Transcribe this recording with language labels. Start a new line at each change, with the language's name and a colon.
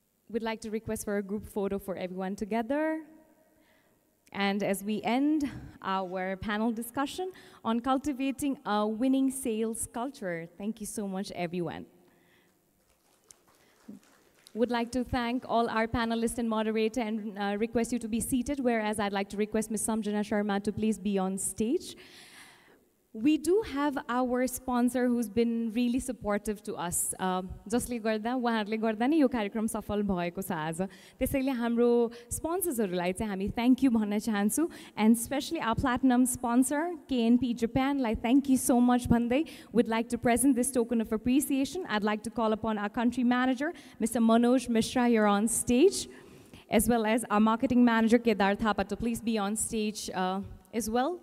English: We'd like to request for a group photo for everyone together. And as we end our panel discussion on cultivating a winning sales culture, thank you so much, everyone. Would like to thank all our panelists and moderator and request you to be seated, whereas I'd like to request Ms. Samjana Sharma to please be on stage. We do have our sponsor who's been really supportive to us.
Nepali: जसले गर्दा उहाँहरूले गर्दा नै यो कार्यक्रम सफल भएको छ आज। त्यसैले हाम्रो स्पोन्सर्सहरूलाई चाहिँ हामी थ्याङ्क यू भन्न चाहन्छु,
English: and especially our platinum sponsor KNP Japan, like thank you so much भन्दै would like to present this token of appreciation. I'd like to call upon our country manager Mr. Manoj Mishra here on stage, as well as our marketing manager Kedar Thapa to please be on stage as well.